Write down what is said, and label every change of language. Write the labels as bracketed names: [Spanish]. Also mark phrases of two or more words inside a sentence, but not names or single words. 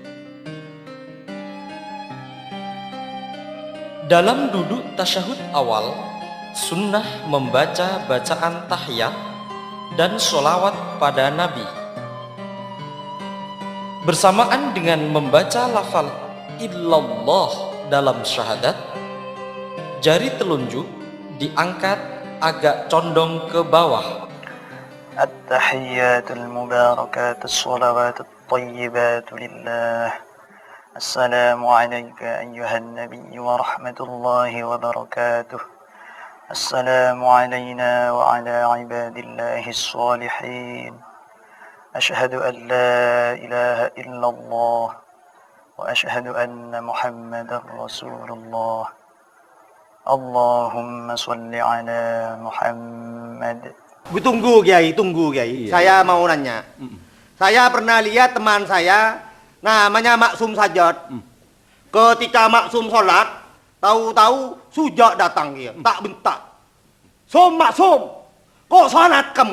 [Indonesian] Dalam duduk tasyahud awal, sunnah membaca bacaan tahiyat dan sholawat pada Nabi. Bersamaan dengan membaca lafal illallah dalam syahadat, jari telunjuk diangkat agak condong ke bawah. [Arabic] التحيات المباركات الصلوات الطيبات لله. السلام عليك أيها النبي ورحمة الله وبركاته. السلام علينا وعلى عباد الله الصالحين. أشهد أن لا إله إلا الله وأشهد أن محمدا رسول الله. اللهم صل على محمد. [Indonesian] Tunggu Kiai, tunggu Kiai. Saya mau nanya. Saya pernah lihat teman saya namanya Maksum Sajat. Ketika Maksum sholat, tahu-tahu Sujak datang dia, tak bentak. Som Maksum, kok sholat kamu?